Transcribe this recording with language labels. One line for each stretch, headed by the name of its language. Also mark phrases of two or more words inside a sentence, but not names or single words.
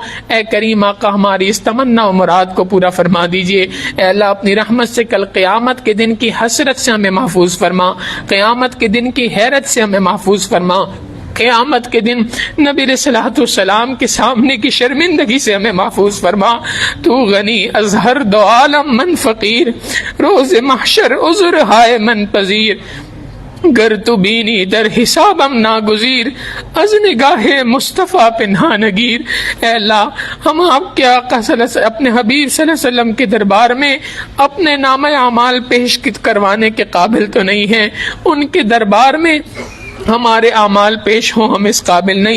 Urdu: اے کریم آقا، ہماری اس تمنا و مراد کو پورا فرما دیجئے. اے اللہ، اپنی رحمت سے کل قیامت کے دن کی حسرت سے ہمیں محفوظ فرما، قیامت کے دن کی حیرت سے ہمیں محفوظ فرما، قیامت کے دن نبی علیہ الصلوۃ والسلام کے سامنے کی شرمندگی سے ہمیں محفوظ فرما.
Persian: تو غنی از ہر دو عالم من فقیر، روز محشر عذر ہائے من پذیر. گر تو بینی در حسابم ناگزیر، از نگاہ مصطفیٰ پنہا نگیر.
Urdu: اے اللہ، ہم آپ کے آقا صلی اللہ علیہ وسلم، اپنے حبیب صلی اللہ علیہ وسلم کے دربار میں اپنے نام اعمال پیش کروانے کے قابل تو نہیں ہیں. ان کے دربار میں ہمارے اعمال پیش ہوں، ہم اس قابل نہیں.